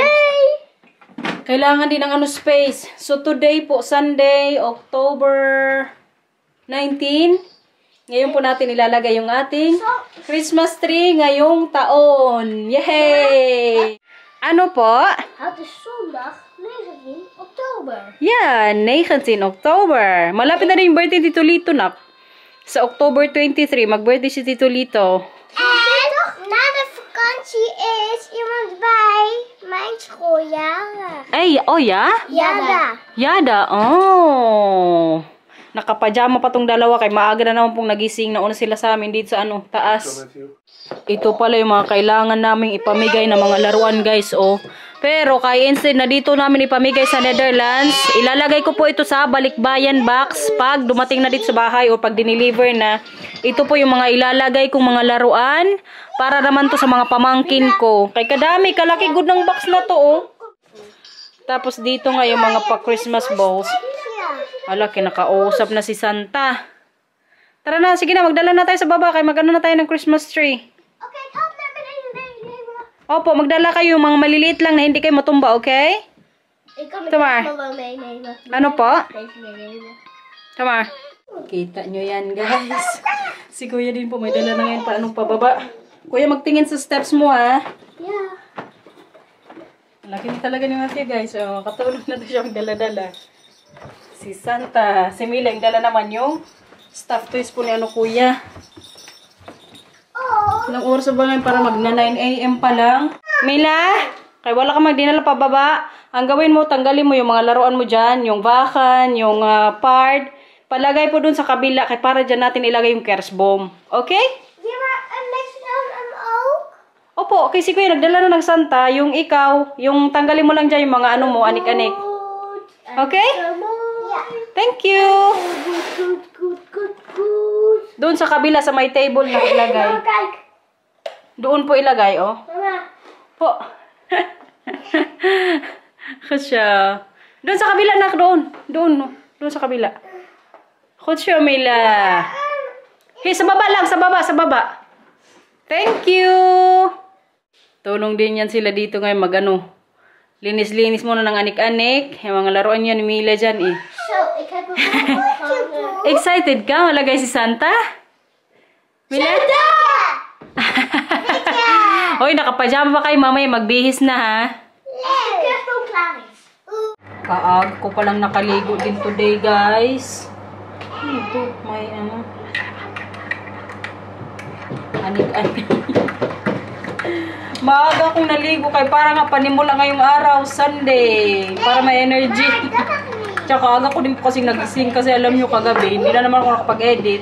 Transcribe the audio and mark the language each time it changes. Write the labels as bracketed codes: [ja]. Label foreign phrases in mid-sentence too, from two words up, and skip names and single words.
[tl] Kailangan din ng space. [en] So today [tl] po, Sunday, October 19. Ngayon po natin ilalagay yung ating [en] Christmas tree [tl] ngayong taon. Yay! Ano po? [nl] Het is zondag 19 oktober. [en] Yeah, 19 October. [tl] Malapit na rin yung birthday Tito Lito, nak. Sa October 23, mag-birthday si Tito Lito. [nl] En na de vakantie is iemand bij mijn school jarig. [tl] Ay, oh ya? Yada. Yada, oh. Nakapajama pa tong dalawa kay maaga na naman pong nagising. Nauna sila sa amin dito sa taas. Ito pala yung mga kailangan naming ipamigay na mga laruan, guys, oh. Pero kaya instead na dito namin ipamigay sa Netherlands, ilalagay ko po ito sa balikbayan box pag dumating na dito sa bahay o pag dineliver na. Ito po yung mga ilalagay kong mga laruan para naman to sa mga pamangkin ko. Kay kadami, kalaki good ng box na to, oh. Tapos dito nga yung mga pa- [en] Christmas balls. [tl] Ala, kinakausap na si Santa. Tara na, sige na, magdala na tayo sa baba kay magano na tayo ng Christmas tree. [nl] Oké, ik had naar beneden nemen. [tl] Opo, magdala kayo mga maliliit lang na hindi kayo matumba, okay? [nl] Ik kan Tamar. het wel meenemen. [tl] Ano po? [nl] Deze meenemen. Tamar. [tl] Kita nyo yan, guys. Si Kuya din po may dala na ngayon paanong pababa. Kuya, magtingin sa steps mo, ha? [nl] Ja. [tl] Laki ni talaga ni Matthew, guys. Oh, katulog na to siya magdala-dala. Si Santa. Si Mila, yung dala naman yung [en] stuffed toys [tl] po ni Kuya. Ilang oras ba ngayon para magna 9 AM pa lang? Mila, kaya wala ka magdinala pababa. Ang gawin mo, tanggalin mo yung mga laruan mo dyan. Yung vacan, yung part. Palagay po dun sa kabila. Kaya para dyan natin ilagay yung kerstboom. Okay? [nl] Ja, maar met hem ook? [tl] Opo, okay, si Kuya, nagdala na ng Santa. Yung ikaw, yung tanggalin mo lang dyan yung mga mo, anik-anik. Okay? [nl] Ja. [en] Thank you. [nl] Goed. [tl] Doon sa kabila, sa may table na ilagay. [nl] Mama, kijk. [tl] Doon po ilagay, oh. Mama. Po. Kasya. Doon sa kabila, nak. Doon sa kabila. Kasya, Mila. Hey, sa baba lang. Sa baba. [en] Thank you. [tl] Tulong din yan sila dito ngayon linis-linis muna ng anik-anik. Yung mga laruan yan ni Mila dyan, eh. [nl] Zo, ik heb hem gewoon. [tl] Excited ka? Malagay si Santa? Mila? Santa! Hoy, nakapajama pa kayo. Mamaya magbihis na, ha? [nl] De kerstboom klaar is. [tl] Kaag ko palang nakaligo din [en] today, guys. [tl] Ito, may anik-anik. Maaga akong naligo kay para nga panimula ngayong araw, Sunday. Para may energy. Tsaka aga ko din po kasi nagising kasi alam nyo kagabi, hindi na naman ako nakapag-edit.